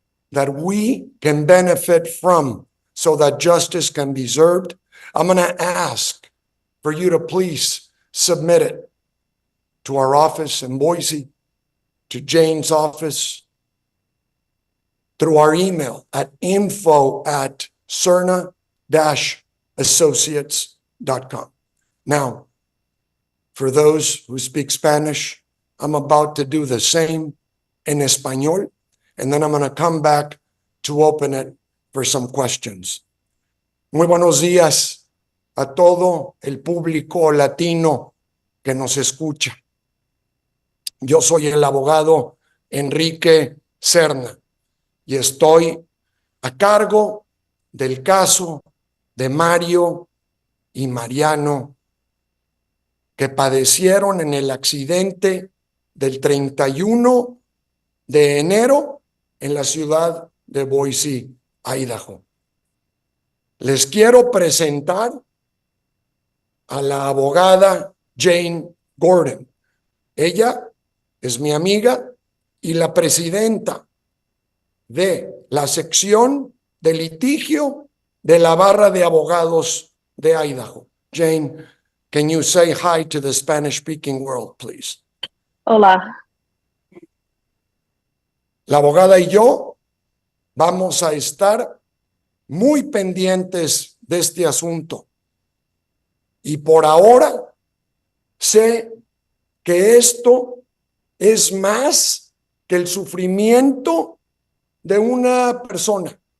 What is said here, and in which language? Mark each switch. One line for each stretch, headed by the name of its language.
English: that we can benefit from so that justice can be served, I'm going to ask for you to please submit it to our office in Boise, to Jane's office, through our email at info@cerna-associates.com. Now, for those who speak Spanish, I'm about to do the same in Espanol, and then I'm going to come back to open it for some questions.
Spanish: Muy buenos días a todo el público latino que nos escucha. Yo soy el abogado Enrique Serna y estoy a cargo del caso de Mario y Mariano, que padecieron en el accidente del 31 de enero en la ciudad de Boise, Idaho. Les quiero presentar a la abogada Jane Gordon. Ella es mi amiga y la presidenta de la sección de litigio de la barra de abogados de Idaho.
English: Jane, can you say hi to the Spanish-speaking world, please?
Spanish: Hola. La abogada y yo vamos a estar muy pendientes de este asunto. Y por ahora sé que esto es más que el sufrimiento de una persona.